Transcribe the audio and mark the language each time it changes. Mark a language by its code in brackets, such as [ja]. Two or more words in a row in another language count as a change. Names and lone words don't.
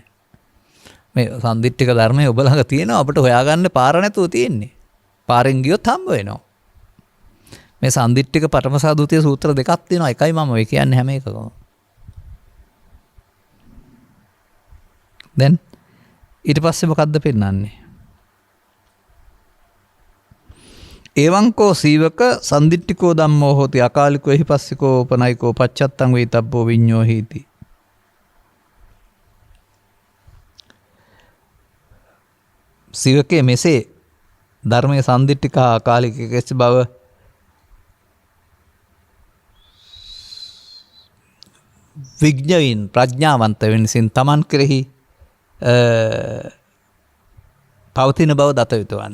[si] මේ සම්දිට්ඨික ධර්මයේ ඔබ ළඟ තියෙනවා අපිට හොයාගන්න පාර නැතුව තියෙන්නේ. පාරෙන් ගියොත් හම්බ වෙනවා. මේ සම්දිට්ඨික පඨමසා ද්විතීය සූත්‍ර දෙකක් තියෙනවා. එකයි මම ඔය කියන්නේ හැම එකකම. දැන් ඊට පස්සේ මොකද්ද පෙන්වන්නේ? [pi] එවංකෝ සීවක සම්දිට්ඨිකෝ ධම්මෝ හෝති අකාලිකෝ එහිපස්සිකෝ උපනයිකෝ පච්චත්තං වේතබ්බෝ විඤ්ඤෝ හීති. [si] සීවකේ මෙසේ ධර්මයේ සම්දිට්ඨික අකාලිකකෙස් බව විඥාවින් ප්‍රඥාවන්ත වෙනසින් තමන් කෙරෙහි පවතින බව දත යුතුවන්න.